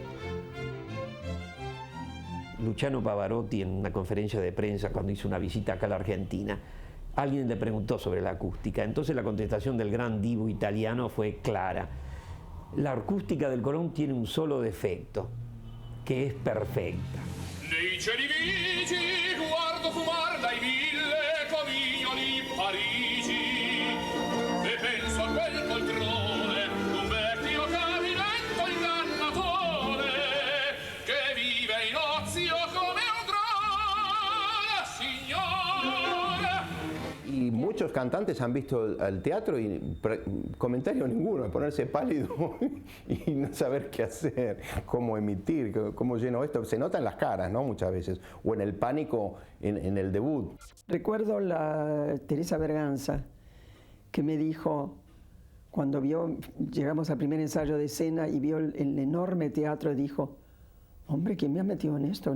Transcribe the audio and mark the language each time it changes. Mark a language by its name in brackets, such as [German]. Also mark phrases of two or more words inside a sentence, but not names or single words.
[Spanish] Luciano Pavarotti, en una conferencia de prensa cuando hizo una visita acá a la Argentina, alguien le preguntó sobre la acústica. Entonces la contestación del gran divo italiano fue clara. La acústica del Colón tiene un solo defecto, [Italian] che è perfetta. Nei cieli vigi guardo fumar dai 1000 comignoli Parigi e penso a quel poltrone d'un vecchio caminetto ingannatore che vive in ozio come un gran signore. [Spanish] Y muchos cantantes han visto el teatro y comentario ninguno, ponerse pálido y no saber qué hacer, cómo emitir, cómo lleno esto. Se nota en las caras, ¿no? Muchas veces, o en el pánico en el debut. Recuerdo la Teresa Berganza, que me dijo, cuando llegamos al primer ensayo de escena y vio el enorme teatro, dijo, hombre, ¿quién me ha metido en esto?